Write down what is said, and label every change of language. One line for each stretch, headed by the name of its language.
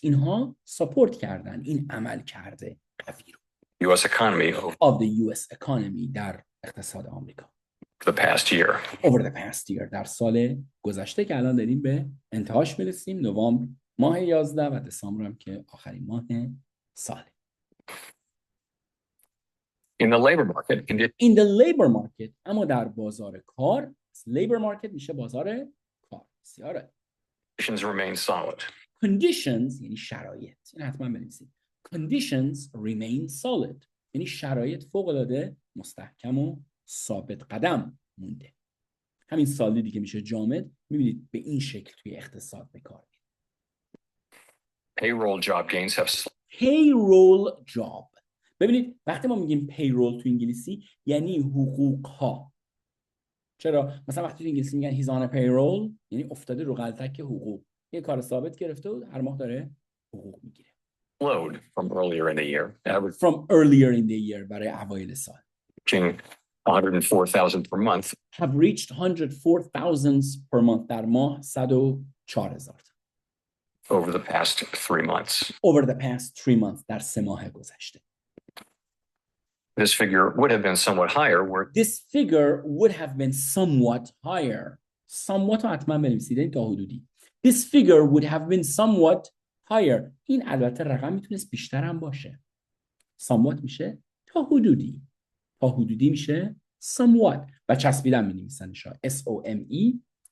Persian: اینها ساپورت کردن این عمل کرده قوی رو.
English: US economy of the US economy
Persian: در اقتصاد آمریکا.
English: over the past year
Persian: در سال گذشته که الان داریم به انتهاش میرسیم. نوامبر ماه 11 و دسامبر هم که آخرین ماه ساله.
English: In the labor market
Persian: اما در بازار کار، labor market میشه بازار کار. بسیاره.
English: Conditions remain solid.
Persian: conditions یعنی شرایط، این حتما بنویسید.
English: conditions remain solid
Persian: یعنی شرایط فوق‌العاده مستحکم و ثابت قدم مونده. همین سالیدی که میشه جامد، میبینید به این شکل توی اقتصاد به کار میاد.
English: Payroll job gains have payroll job.
Persian: ببینید وقتی ما میگیم payroll تو انگلیسی یعنی حقوق ها. چرا؟ مثلا وقتی تو انگلیسی میگن
English: he's on a payroll
Persian: یعنی افتاده رو غلطک حقوق. یه کار ثابت گرفته و هر ماه داره حقوق میگیره.
English: slowed from earlier in the year, From earlier in the year
Persian: برای اوایل سال.
English: averaging 104,000 per month. Have reached 104,000 per month
Persian: در ماه
English: 104,000 over the past 3 months. over the past 3 months
Persian: در 3 ماه گذشته.
English: This figure would have been somewhat higher were This figure would have been somewhat higher.
Persian: somewhat رو حتما بنویسید این تا حدودی.
English: This figure would have been somewhat higher.
Persian: این البته رقم میتونست بیشتر هم باشه. somewhat میشه تا حدودی. تا حدودی میشه somewhat و چسبیدن می‌نویسنش SOMEWHAT.